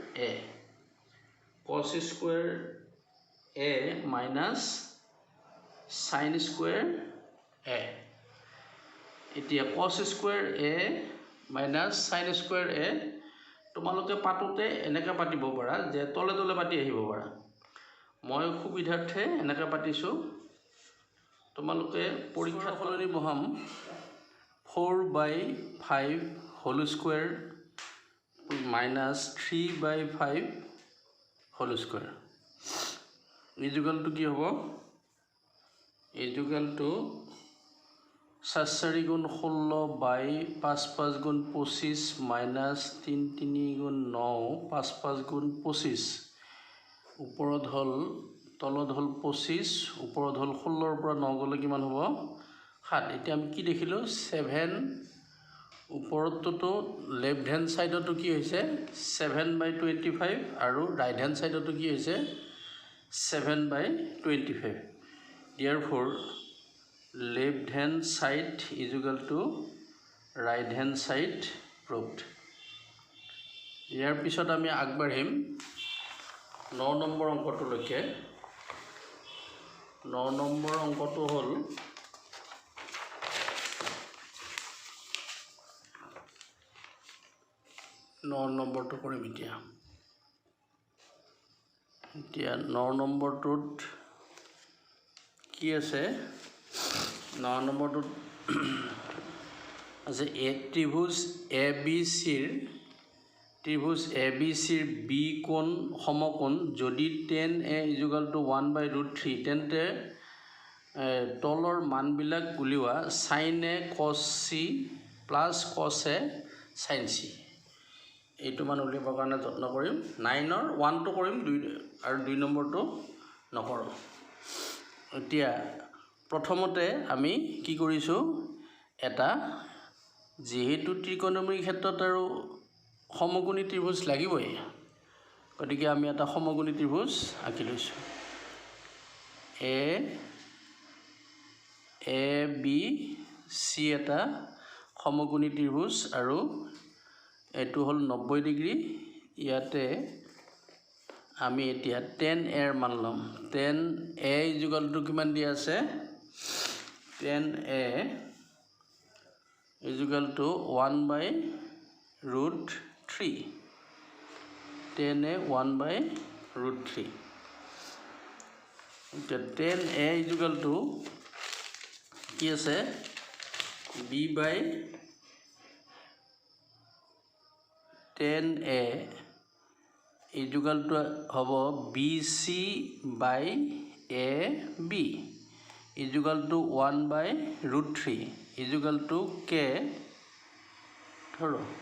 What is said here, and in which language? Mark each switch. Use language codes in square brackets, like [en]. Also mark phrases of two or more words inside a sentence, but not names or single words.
[en] a minus sin square a এতিয়া cos square a minus sin square a [as] তোমালোকে পাতোতে এনেকা পাতিব পাৰা যে তলে তলে পাতি আহিব পাৰা মই সুবিধাৰ্থে এনেকা পাতিছো তোমালোকে পৰীক্ষা ফলনি বহাম [en] 4 by 5 whole square [as] minus 3 by 5 whole square ইজুগালটো কি হ'ব ইজুগালটো 4 গুণ 16 বাই 5 5 গুণ 25 মাইনাস 3 3 গুণ 9 5 5 গুণ 25 ওপৰত হ'ল তলত হ'ল 25 ওপৰত হ'ল 16 ৰ পৰা 9 গলে কিমান হ'ব 7 এতিয়া আমি কি দেখিলো 7 ওপৰতটো [en] left hand side [as] কি হৈছে 7 বাই 25 আৰু [en] right hand side [as] কি হৈছে 7 বাই 25 [en] therefore left hand side is equal to right hand side proved [as] ইয়াৰ পিছত আমি আগবাঢ়িম 9 নম্বৰ অংকটোলৈকে 9 নম্বৰ অংকটো হ'ল 9 নম্বৰটো কৰিম এতিয়া 9 নম্বৰটোত কি আছে 9 নম্বৰটোত আছে এ ত্ৰিভুজ ABCৰ বি কোণ সমকোণ যদি tan a = 1/√3 তেন্তে তলৰ মানবিলাক উলিওৱা sin a [en] cos c plus cos a sin c [as] এইটো মান উলিয়াবৰ কাৰণে যত্ন কৰিম 9 ৰ 1 টো কৰিম 2 আৰু 2 নম্বৰটো নকৰো এতিয়া প্ৰথমতে আমি কি কৰিছো এটা যেহেতু ত্ৰিকোণমিতিৰ ক্ষেত্ৰত আৰু সমকোণী ত্ৰিভুজ লাগিবই গতিকে আমি এটা সমকোণী ত্ৰিভুজ আঁকি লৈছো A B C এটা সমকোণী ত্ৰিভুজ আৰু এটো হল 90 ডিগ্ৰী ইয়াতে আমি এতিয়া tan a এর মান লম tan a = কিমান দিয়া আছে tan a = 1/√3 tan a 1/√3 tan a = কি আছে b by tan a = হ'ব [en] BC by AB [as] = 1/√3 = k ধৰো